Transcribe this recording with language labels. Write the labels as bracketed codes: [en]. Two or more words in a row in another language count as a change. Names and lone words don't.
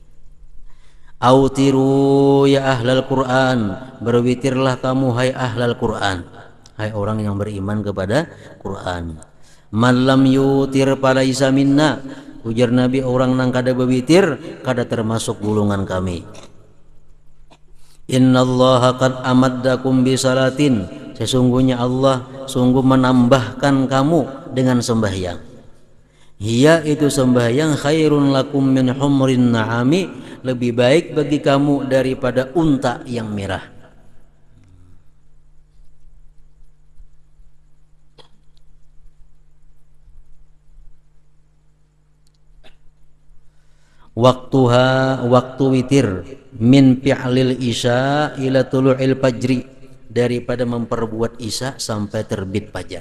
[ar] Autiru ya ahlal Quran, [bjn] berwitirlah kamu hai [ar] ahlal Quran, [bjn] hai orang yang beriman kepada Quran. [ar] Malam yutir palaisa minna, [bjn] ujar Nabi, orang nang kada berwitir kada termasuk golongan kami. [ar] Innallaha qad amaddakum bi salatin, [bjn] sesungguhnya Allah sungguh menambahkan kamu dengan sembahyang. Hiya itu sembahyang [ar] khairun lakum min humrin na'ami, [bjn] lebih baik bagi kamu daripada unta yang merah. Waktuha waktu witir [ar] min fi'lil isya ila tulu'il fajri, [bjn] daripada memperbuat isya sampai terbit fajar.